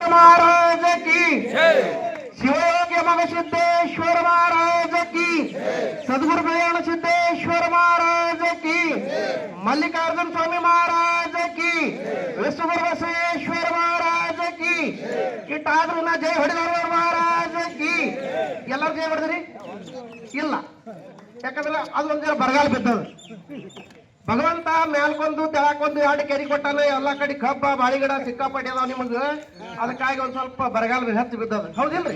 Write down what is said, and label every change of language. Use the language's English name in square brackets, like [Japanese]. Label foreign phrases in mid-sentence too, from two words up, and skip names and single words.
[Hindi] महाराज की, शिवयोगी मगसिद्धेश्वर महाराज की, सद्गुरु कल्याण सिद्धेश्वर महाराज की, मल्लिकार्जुन स्वामी महाराज की, विश्वगुरु बसवेश्वर महाराज की, [Kannada] ಇಟ್ಟಾದ್ರೂ ನಾ ಜೈ ಹೊಡೆದವರು [Hindi] महाराज की. [Kannada] ಎಲ್ಲರೂ ಜೈ ಹೊಡೆದ್ರಿ ಇಲ್ಲ, ಯಾಕಂದ್ರೆ ಅದು ಒಂದ್ ಬರಗಾಲ ಬಿದ್ದದ. ಭಗವಂತ ಮ್ಯಾಲ್ಕೊಂದು ತೆಳಕೊಂದು ಎರಡು ಕೆರಿ ಕೊಟ್ಟಾನ, ಎಲ್ಲಾ ಕಡೆ ಕಬ್ಬ ಬಾಳಿಗಿಡ ಸಿಕ್ಕಾಪಟ್ಟಿ ಅದಾವ ನಿಮಗ. ಅದಕ್ಕಾಗಿ ಒಂದ್ ಸ್ವಲ್ಪ ಬರಗಾಲ ಹೆಚ್ಚು ಬಿದ್ದದ, ಹೌದಿಲ್ರಿ?